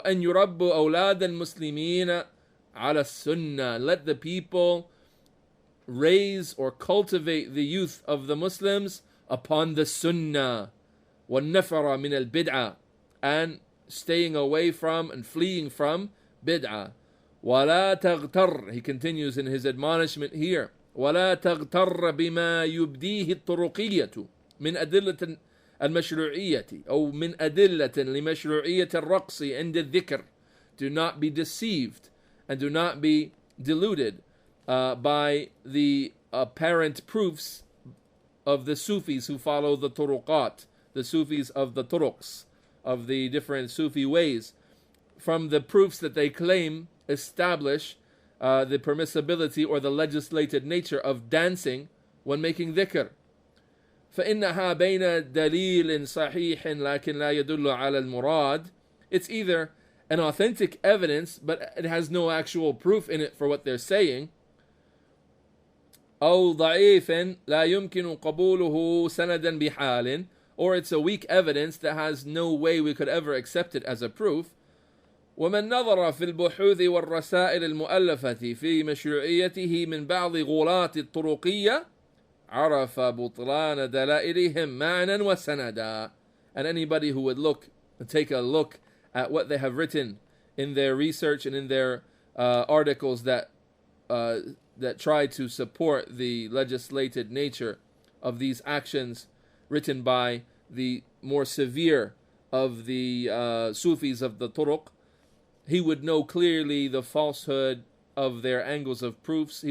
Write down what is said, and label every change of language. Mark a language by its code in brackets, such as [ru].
[ar] وَأَنْ يُرَبُّ أَوْلَادَ الْمُسْلِمِينَ عَلَى السُّنَّةِ. [en] Let the people raise or cultivate the youth of the Muslims upon the Sunnah. [ar] وَالنَّفَرَ مِنَ الْبِدْعَةِ, [en] and staying away from and fleeing from bid'ah. [ar] وَلَا تَغْتَرْ, [en] he continues in his admonishment here, [ar] وَلَا تَغْتَرَّ بِمَا يُبْدِيهِ الطُّرُقِيَّةُ مِنْ أَدِلَّةٍ المشروعية أو من أدلة لمشروعية الرقص عند الذكر. [en] Do not be deceived and do not be deluded by the apparent proofs of the Sufis who follow the turuqat, the Sufis of the turuqs, of the different Sufi ways, from the proofs that they claim establish the permissibility or the legislated nature of dancing when making dhikr. [ar] فإنها بين دليل صحيح لكن لا يدل على المراد. [en] It's either an authentic evidence, but it has no actual proof in it for what they're saying. [ar] أو ضعيف لا يمكن قبوله سندا بحال, [en] or it's a weak evidence that has no way we could ever accept it as a proof. [ar] ومن نظر في البحوث والرسائل المؤلفة في مشروعيته من بعض غلاة الطرقية عرف بطلان دلائلهم معنى وسندا. [en] And anybody who would take a look at what they have written in their research and in their articles that try to support the legislated nature of these actions written by the more severe of the Sufis of the Turuq, he would know clearly the falsehood of their angles of proofs.